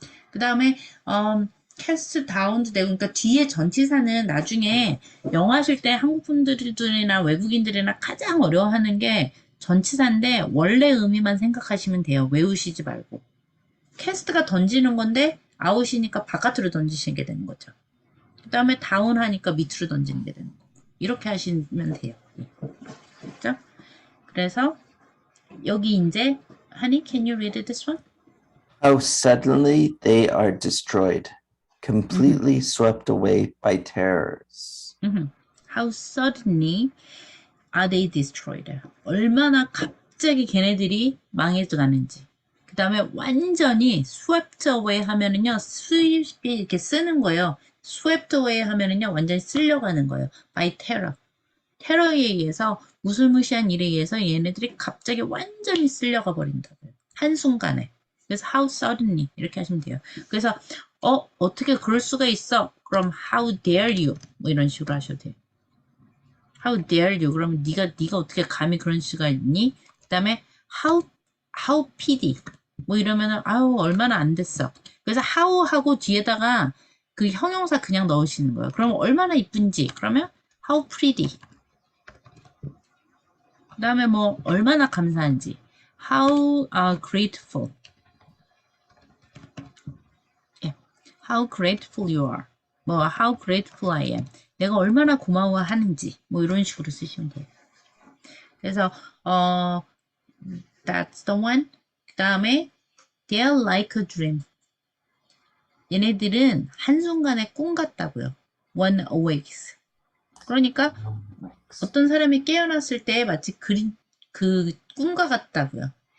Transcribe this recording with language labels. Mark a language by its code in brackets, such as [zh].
[ko] 그 다음에 cast down도 되고 그러니까 뒤에 전치사는 나중에 영어 하실 때 한국 분들이나 외국인들이나 가장 어려워하는 게 전치사인데 원래 의미만 생각하시면 돼요. 외우시지 말고. 캐스트가 던지는 건데 아웃이니까 바깥으로 던지시게 되는 거죠. 그 다음에 다운 하니까 밑으로 던지는 게 되는 거고. 이렇게 하시면 돼요. 그렇죠? [en] 그래서 여기 이제 Honey, can you read this one? How suddenly they are destroyed, completely swept away by terrors. How suddenly are they destroyed? [ko] 얼마나 갑자기 걔네들이 망해가는지. 그 다음에 완전히 swept away 하면은요, 수입이 이렇게 쓰는 거예요. swept away 하면은요, 완전히 쓸려가는 거예요. [en] by terror. [ko] 테러에 의해서, 무술무시한 일에 의해서 얘네들이 갑자기 완전히 쓸려가 버린다고요. 한순간에. 그래서 how suddenly 이렇게 하시면 돼요. 그래서 어떻게 그럴 수가 있어? [en] 그럼 how dare you? [ko] 뭐 이런 식으로 하셔도 돼요. [en] How dare you? [ko] 그러면 네가 어떻게 감히 그런 수가 있니? 그 다음에 how pity? 뭐 이러면은 아우 얼마나 안 됐어. 그래서 how 하고 뒤에다가 그 형용사 그냥 넣으시는 거예요. 그러면 얼마나 이쁜지. [en] 그러면 how pretty. [ko] 그 다음에 뭐 얼마나 감사한지. [en] How grateful. 예. How grateful you are. 뭐 how grateful I am. [ko] 내가 얼마나 고마워하는지. 뭐 이런 식으로 쓰시면 돼요. [en] 그래서 that's the one. 그 다음에 they're like a dream. [ko] 얘네들은 한순간에 꿈 같다고요. [en] One awakes. [ko] 그러니까 어떤 사람이 깨어났을 때 마치 그 꿈과 같다고요.